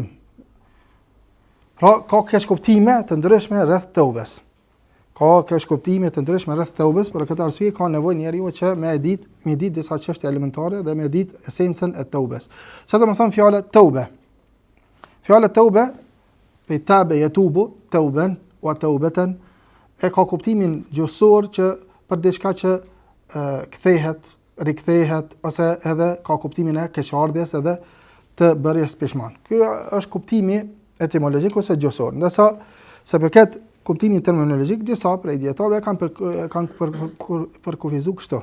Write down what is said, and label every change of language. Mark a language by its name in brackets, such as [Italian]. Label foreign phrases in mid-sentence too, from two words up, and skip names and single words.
[Albanian] Pra, ka keqkuptime të ndryshme rreth taubes. Për këtë arsye ka nevojë njeriu që me ditë disa çështje elementare dhe me ditë esencën e taubes. Sa do të thonë fjala taube? Fjala taube pe [Arabic] تاب يتوب توبا وتوبة [Albanian] e ka kuptimin gjuhësor që për diçka që kthehet, rikthehet ose edhe ka kuptimin e keqardhjes edhe të bërjes peshman. Ky është kuptimi etimologjik ose gjuhësor. Ndërsa se përket kuptimin terminologjik, disa prej dietarëve kanë përkufizuar kështu.